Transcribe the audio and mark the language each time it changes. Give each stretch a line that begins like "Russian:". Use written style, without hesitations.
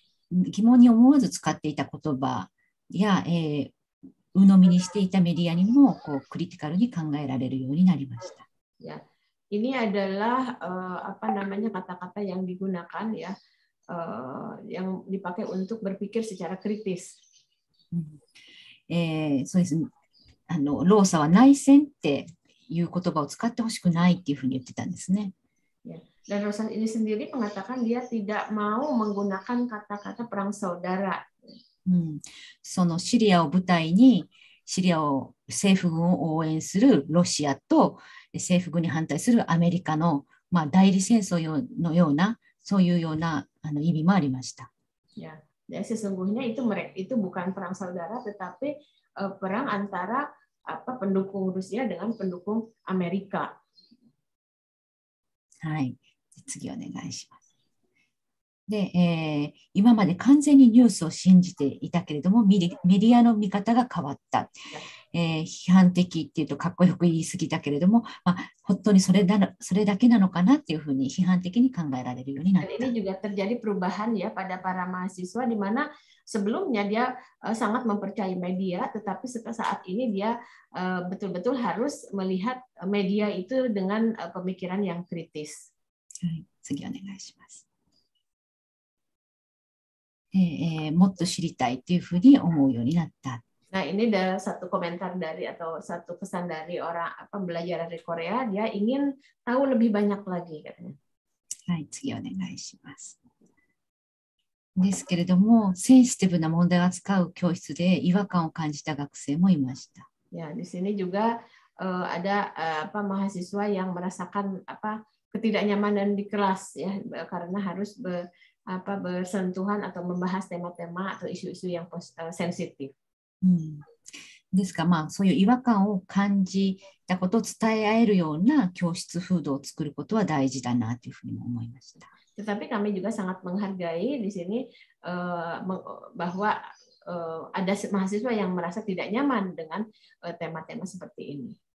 Japanese: 疑問に思わず使っていた言葉や、鵜呑みにしていたメディアにもこうクリティカルに考えられるようになりました。
Indonesian: Ya. Ini adalah kata-kata yang digunakan ya, yang dipakai untuk berpikir secara kritis.
Japanese: そうですね。ローサは内戦っていう言葉を使ってほしくないっていうふうに言ってたんですね。
Indonesian: Ya. Dan Rosa ini sendiri mengatakan dia tidak mau menggunakan kata-kata perang saudara.
Japanese: そのシリアを舞台に政府軍を応援するロシアと政府軍に反対するアメリカの、代理戦争のようなそういうような意味もありました。
Indonesian: Ya, sesungguhnya itu bukan perang saudara, tetapi perang antara pendukung Rusia dengan pendukung Amerika.
Japanese: はい、次お願いします。で、今まで完全にニュースを信じていたけれども、メディアの見方が変わった。批判的っていうとかっこよく言い過ぎたけれども、本当にそれだけなのかなっていうふうに批判的に考えられるようになった。
Indonesian: Ini juga terjadi perubahan ya pada para mahasiswa di mana sebelumnya dia sangat mempercayai media, tetapi saat ini dia betul-betul harus melihat media itu dengan pemikiran yang kritis.
Japanese: はい、次お願いします。もっと知りたいというふうに思うようになった。
Indonesian: Nah, ini ada satu komentar atau satu pesan dari orang pembelajar dari Korea, dia ingin tahu lebih banyak lagi katanya.
Japanese: はい、次お願いします。ですけれども、センシティブな問題を扱う教室で違和感を感じた学生もいました。
Indonesian: Ya, di sini juga ada mahasiswa yang merasakan ketidaknyamanan di kelas ya, karena harus bersentuhan atau membahas tema-tema atau isu-isu yang sensitif.
Japanese: ですから、そういう違和感を感じたことを伝え合えるような教室風土を作ることは大事だなというふうにも思いました。
Indonesian: Tetapi kami juga sangat menghargai di sini bahwa ada mahasiswa yang merasa tidak nyaman dengan tema-tema seperti ini.